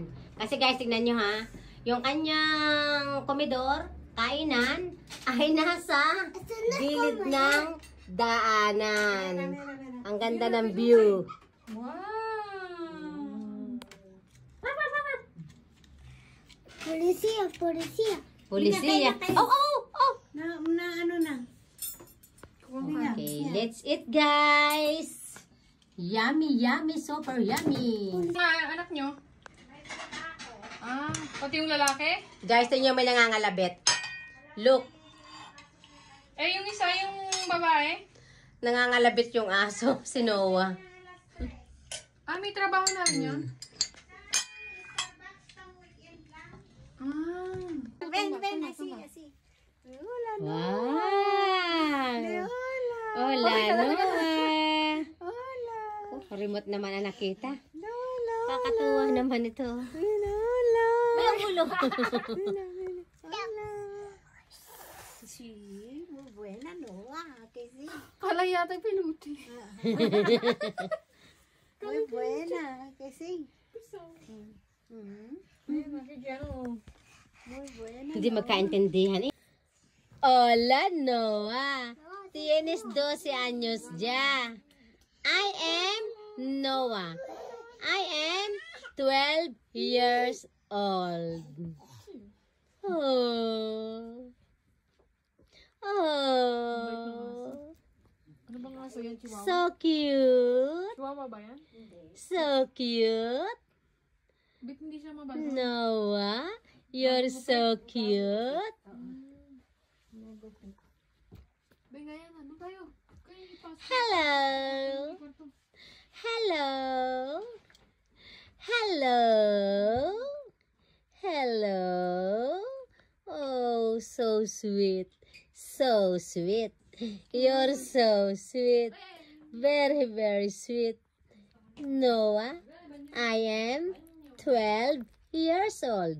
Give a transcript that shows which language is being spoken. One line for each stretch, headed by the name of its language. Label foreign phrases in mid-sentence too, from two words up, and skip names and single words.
Filipino: Kasi guys, tingnan nyo ha. Yung kanyang komedor, kainan, ay nasa gilid ng daanan. Ang ganda ng view. Wow! Polisia. Polisiya. Oh! Na ano na.
English: Okay, let's eat guys. Yummy, super yummy.
Filipino: Mga anak nyo? Pati yung lalaki? Guys, tingnan nyo may nangangalabit.
English: Look,
Filipino: Eh, yung isa, yung babae? nangangalabit yung aso, si Noah. May trabaho na rin yun?
Spanish: Ven, así. Hola, Wow! Hola, Noah! hola.
Filipino: Oh, remote naman ang nakita.
Spanish: Hola.
Filipino: Kakatuwa naman ito.
Spanish: Hola.
Filipino: Walang ulo.
Spanish: Hola. Sí, muy buena, Noah, que sí.
Filipino: Kala yata yung piluti.
Spanish: Muy buena, que sí. Muy buena.
Filipino: Hindi magkaintindihan eh. Hola, Noah.
Spanish: Tienes 12 años ya.
English: I am Noah. I am 12 years old. Oh. Oh.
Filipino: aso yan, chihuahua?
English: So cute.
Filipino: Chihuahua ba yan?
English: So cute.
Filipino: Ba't hindi siya mabasa?
English: Noah, you're so cute.
Filipino: Bay, nga yan, ano tayo? Kaya ipasok.
English: Hello.
Filipino: Kwarto.
English: Hello. Hello. Hello. Oh, so sweet. So sweet. You're so sweet. Very, very sweet. Noah, I am 12 years old.